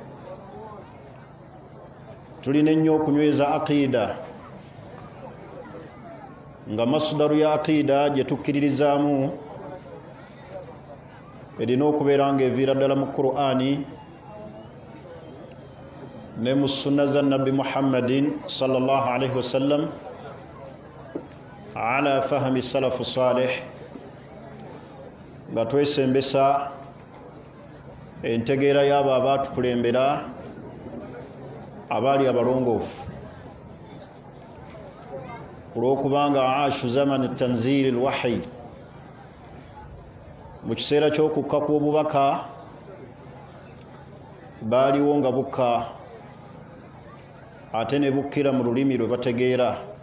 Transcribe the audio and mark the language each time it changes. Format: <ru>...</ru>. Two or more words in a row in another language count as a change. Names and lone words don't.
<lg>Tulina ennyo okunyweza aqiida nga masdaru ya aqiida gye tukkiririzaamu erina okubeera nga eviira ddala mu Qur'ani ne mu sunna za nabbi Muhammadin</lg> <ar>صلى الله عليه وسلم على فهم السلف الصالح,</ar> <lg>nga twesembesa entegeera y'abo abaatukulembera abaali abalongoofu olw'okubanga</lg> <ar>عاشوا زمن تنزيل الوحي,</ar> <lg>mu kiseera ky'okukka kw'obubaka baaliwo nga bukka ate ne bukkira mu lulimi lwe bategeera.</lg>